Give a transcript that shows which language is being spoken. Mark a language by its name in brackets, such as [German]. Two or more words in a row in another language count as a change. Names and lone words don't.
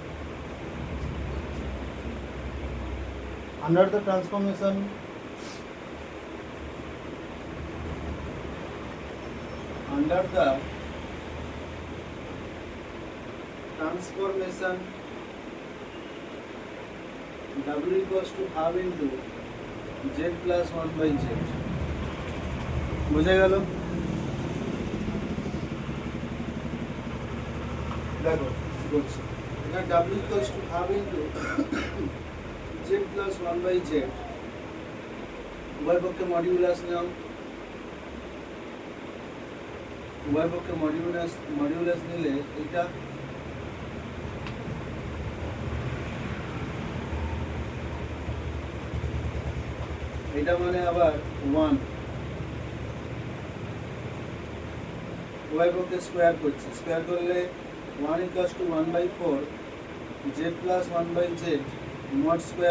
[English] under the transformation w equals to half into z plus 1 by z। [Bangla] বুঝে গেল? দেখো বলছি, এখানে [English] w equals to half into z plus 1 by z, [Bangla] উভয় পক্ষে মডিউলাস নাও, উভয় পক্ষে মডিউলাস নিলে এটা মানে আবার 1 উভয় পক্ষে স্কোয়ার করছে, স্কোয়ার করলে 1 [English] equals to 1/4 z plus 1/z mod square.